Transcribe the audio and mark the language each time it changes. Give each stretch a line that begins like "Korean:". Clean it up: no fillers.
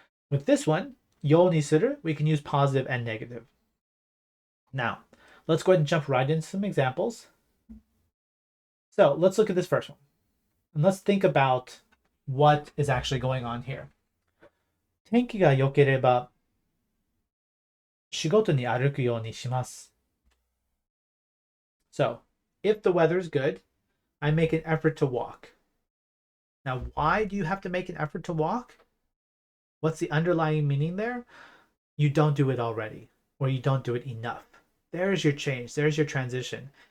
English: With this one, yoni suru, we can use positive and negative. Now, let's go ahead and jump right into some examples. So let's look at this first one. And let's think about what is actually going on here.
Japanese: 天気が良ければ仕事に歩くようにします。
English: So, if the weather is good, I make an effort to walk. Now, why do you have to make an effort to walk? What's the underlying meaning there? You don't do it already, or you don't do it enough. There's your change. There's your transition.